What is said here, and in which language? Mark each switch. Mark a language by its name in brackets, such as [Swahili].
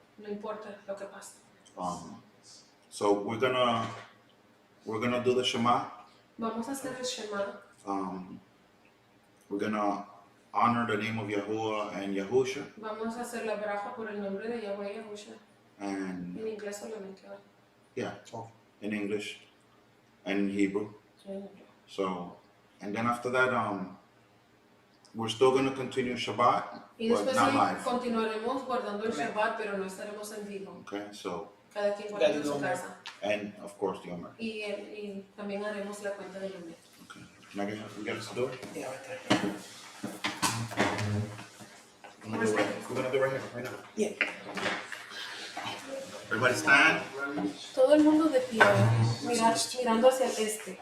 [Spanish] No importa lo que pase. [English] So we're gonna do the Shema. [Spanish] Vamos a hacer el Shema. [English] We're gonna honor the name of Yahuwah and Yahusha, [Spanish] Vamos a hacer la braja por el nombre de Yahweh y Yahusha. [English] and [Spanish] En inglés solamente. ¿Vale? [English] yeah, in English and in Hebrew. So, and then after that, we're still gonna continue Shabbat, [Spanish] Y [English] but [Spanish] después [English] not [Spanish] sí, [English] live. [Spanish] continuaremos guardando el Shabbat, pero no estaremos en vivo. [English] Okay, so, [Spanish] Cada quien guarda en su casa. [English] and of course the Omer. [Spanish] Y también haremos la cuenta del Omer. [English] Okay, now we got us to do it. Yeah, right there. We're gonna do it right now. Yeah. Everybody stand. [Spanish] Todo el mundo de pie, mirando hacia el este.